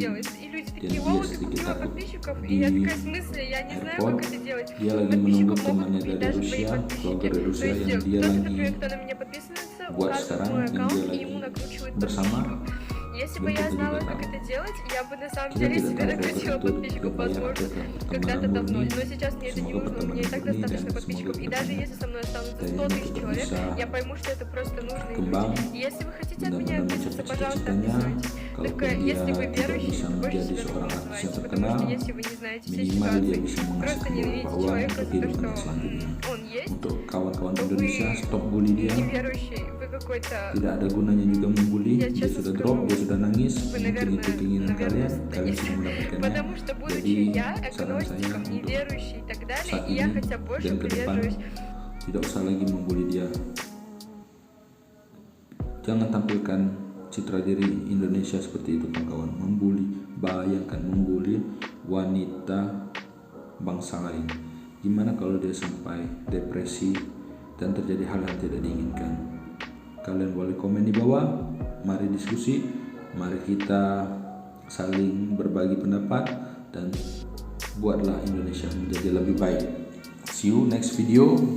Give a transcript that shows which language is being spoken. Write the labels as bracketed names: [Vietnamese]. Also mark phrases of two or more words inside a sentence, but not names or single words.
[Russian] делается. И люди [Indonesian] Dan [Russian] такие, [Indonesian] dia [Russian] о, ты [Indonesian] sedikit [Russian] купила [Indonesian] takut [Russian] подписчиков. И [Indonesian] di [Russian] я такая, в смысле, я не знаю, [Indonesian] airport. [Russian] как это делать. [Indonesian] Dia lagi menunggu [Russian] Подписчиков могут [Indonesian] temannya [Russian] купить [Indonesian] dari [Russian] даже твои [Indonesian] Rusia, [Russian] подписчики. [Indonesian] vlogger dari [Russian] То [Indonesian] Rusia [Russian] есть [Indonesian] yang dia [Russian] кто-то, [Indonesian] lagi [Russian] например, кто на меня подписывается, [Indonesian] buat [Russian] указывает [Indonesian] sekarang, [Russian] мой [Indonesian] yang dia [Russian] аккаунт, и [Indonesian] lagi [Russian] ему накручивают [Indonesian] bersama. [Russian] подписчиков. Если бы [Indonesian] Dan [Russian] я [Indonesian] kita [Russian] знала, [Indonesian] juga [Russian] как [Indonesian] tahu. [Russian] это делать, я бы на самом [Indonesian] Kita [Russian] деле [Indonesian] tidak [Russian] себе [Indonesian] tahu [Russian] накрутила [Indonesian] vlogger itu [Russian] подписчиков, [Indonesian] dia bayar [Russian] возможно, [Indonesian] atau [Russian] когда-то [Indonesian] pertemanan [Russian] давно. [Indonesian] murni. [Russian] Но сейчас мне это не [Indonesian] Semoga [Russian] нужно, у меня и так [Indonesian] pertemanan murni [Russian] достаточно [Indonesian] dan [Russian] подписчиков. [Indonesian] semoga [Russian] И даже [Indonesian] kedepannya [Russian] если со мной останутся 100 [Indonesian] Dayana [Russian] тысяч [Indonesian] tetap [Russian] человек, [Indonesian] bisa [Russian] я пойму, что это просто нужные [Indonesian] berkembang, [Russian] люди. И если вы хотите от меня [Indonesian] benar-benar [Russian] отписаться, [Indonesian] mencapai [Russian] пожалуйста, [Indonesian] cita-citanya. [Russian] отписывайтесь. Только [Indonesian] Kalaupun dia [Russian] если вы [Indonesian] tidak [Russian] верующий, [Indonesian] bisa [Russian] то больше [Indonesian] menjadi [Russian] себя так [Indonesian] seorang [Russian] не [Indonesian] artis yang [Russian] называйте, потому [Indonesian] terkenal, [Russian] что если вы не знаете все [Indonesian] minimal dia [Russian] ситуации, [Indonesian] bisa [Russian] просто [Indonesian] menghasilkan [Russian] ненавидите [Indonesian] beberapa uang [Russian] человека [Indonesian] untuk [Russian] за то, [Indonesian] kehidupannya [Russian] что [Indonesian] selanjutnya. [Russian] он есть, [Indonesian] Untuk kawan-kawan [Russian] то вы [Indonesian] Indonesia, [English] stop bully [Indonesian] dia. [Russian] неверующий, вы какой-то, [Indonesian] Tidak ada gunanya juga membuli. [Russian] Я [Indonesian] Dia [Russian] честно [Indonesian] sudah [Russian] скажу, [Indonesian] drop, dia sudah nangis. [Russian] вы, [Indonesian] Mungkin [Russian] наверное, [Indonesian] itu keinginan kalian [Russian] сатанист. [Indonesian] sudah mendapatkannya. [Russian] Потому что, будучи [Indonesian] Jadi [Russian] я [Indonesian] saran saya [Russian] агностиком, [Indonesian] untuk [Russian] неверующий и так далее, [Indonesian] saat [Russian] и я [Indonesian] ini [Russian] хотя больше [Indonesian] dan ke depan [Russian] придерживаюсь. [Indonesian] tidak usah lagi membuli dia. Jangan tampilkan citra diri Indonesia seperti itu kawan-kawan. Membuli, bayangkan membuli wanita bangsa lain. Gimana kalau dia sampai depresi dan terjadi hal yang tidak diinginkan? Kalian boleh komen di bawah. Mari diskusi, mari kita saling berbagi pendapat dan buatlah Indonesia menjadi lebih baik. [English] See you next video.